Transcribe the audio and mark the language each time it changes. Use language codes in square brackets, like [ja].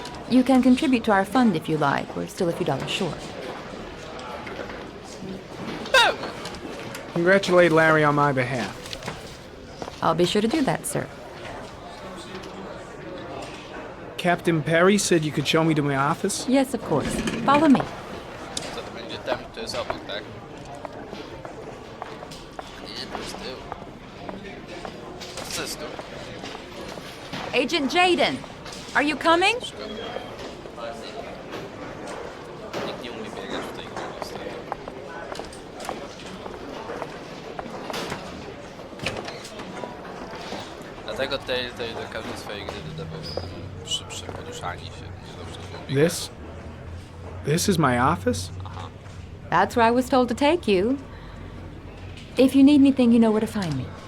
[en] You can contribute to our fund if you like. We're still a few dollars short. Congratulate Larry on my behalf. I'll be sure to do that, sir. Captain Perry said you could show me to my office? Yes, of course. Follow me. [pl] Co to będzie tam, to jest obok, tak? Nie, to jest tył. Co jest tu? [en] Agent Jaden, are you coming? [pl] Szkoda. Nikt nie umie biegać w tej grze, niestety. Dlatego Telltale do każdej swojej gry dodawał szybsze poruszanie się, nie zawsze nie biegać. [en] This is my office? [pl] Aha. [en] That's where I was told to take you. If you need anything, you know where to find me.